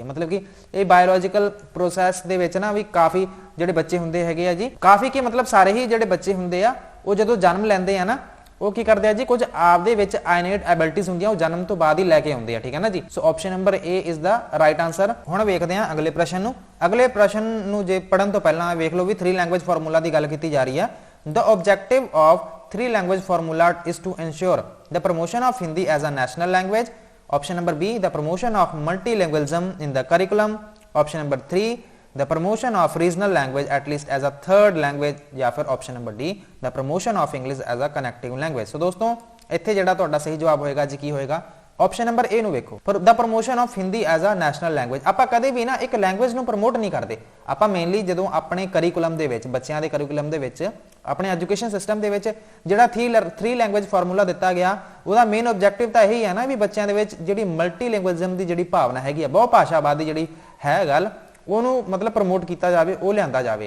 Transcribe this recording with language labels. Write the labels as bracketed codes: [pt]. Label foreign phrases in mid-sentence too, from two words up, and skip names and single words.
[pa] ਮਤਲਬ ਕਿ ਇਹ [en] biological process [pa] ਦੇ ਵਿੱਚ ਨਾ ਵੀ ਕਾਫੀ ਜਿਹੜੇ ਬੱਚੇ ਹੁੰਦੇ ਹੈਗੇ ਆ ਜੀ, ਕਾਫੀ ਕਿ ਮਤਲਬ ਸਾਰੇ ਹੀ ਜਿਹੜੇ ਬੱਚੇ ਹੁੰਦੇ ਆ ਉਹ ਜਦੋਂ ਜਨਮ ਲੈਂਦੇ ਆ ਨਾ ਉਹ ਕੀ ਕਰਦੇ ਆ ਜੀ, ਕੁਝ ਆਪਦੇ ਵਿੱਚ [en] innate abilities [pa] ਹੁੰਦੀਆਂ ਉਹ ਜਨਮ ਤੋਂ ਬਾਅਦ ਹੀ ਲੈ ਕੇ ਆਉਂਦੇ ਆ, ਠੀਕ ਹੈ ਨਾ ਜੀ। ਸੋ [en] option number A is the right answer. [pa] ਹੁਣ ਵੇਖਦੇ ਹਾਂ ਅਗਲੇ ਪ੍ਰਸ਼ਨ ਨੂੰ। ਅਗਲੇ ਪ੍ਰਸ਼ਨ ਨੂੰ ਜੇ ਪੜਨ ਤੋਂ ਪਹਿਲਾਂ ਵੇਖ ਲਓ ਵੀ [en] 3 language formula [pa] ਦੀ ਗੱਲ ਕੀਤੀ ਜਾ ਰਹੀ ਹੈ। [en] the objective of 3 language formula is to ensure the promotion of Hindi as a national language. Option number B, the promotion of multilingualism in the curriculum. Option number 3, the promotion of regional language at least as a third language. [hi] या फिर [en] option number D, the promotion of English as a connecting language. [pa] So दोस्तों ਇੱਥੇ ਜਿਹੜਾ ਤੁਹਾਡਾ ਸਹੀ ਜਵਾਬ ਹੋਏਗਾ ਜੀ ਕੀ ਹੋਏਗਾ, [en] option number A [pa] ਨੂੰ ਵੇਖੋ, [en] the promotion of Hindi as a national language. [pa] ਆਪਾਂ ਕਦੇ ਵੀ ਨਾ ਇੱਕ ਲੈਂਗੁਏਜ ਨੂੰ ਪ੍ਰਮੋਟ ਨਹੀਂ ਕਰਦੇ, ਆਪਾਂ ਮੇਨਲੀ ਜਦੋਂ ਆਪਣੇ ਕਰਿਕੂਲਮ ਦੇ ਵਿੱਚ ਬੱਚਿਆਂ ਦੇ ਕਰਿਕੂਲਮ ਦੇ ਵਿੱਚ ਆਪਣੇ [en] education system [pa] ਦੇ ਵਿੱਚ ਜਿਹੜਾ [en] 3 language formula [pa] ਦਿੱਤਾ ਗਿਆ ਉਹਦਾ [en] main objective [pa] ਤਾਂ ਇਹੀ ਹੈ ਨਾ ਵੀ ਬੱਚਿਆਂ ਦੇ ਵਿੱਚ ਜਿਹੜੀ ਮਲਟੀਲਿੰਗੁਅਲਿਜ਼ਮ ਦੀ ਜਿਹੜੀ ਭਾਵਨਾ ਹੈਗੀ ਆ, ਬਹੁ ਭਾਸ਼ਾਵਾਦ ਦੀ ਜਿਹੜੀ ਹੈ ਗੱਲ, ਉਹਨੂੰ ਮਤਲਬ ਪ੍ਰਮੋਟ ਕੀਤਾ ਜਾਵੇ, ਉਹ ਲਿਆਂਦਾ ਜਾਵੇ।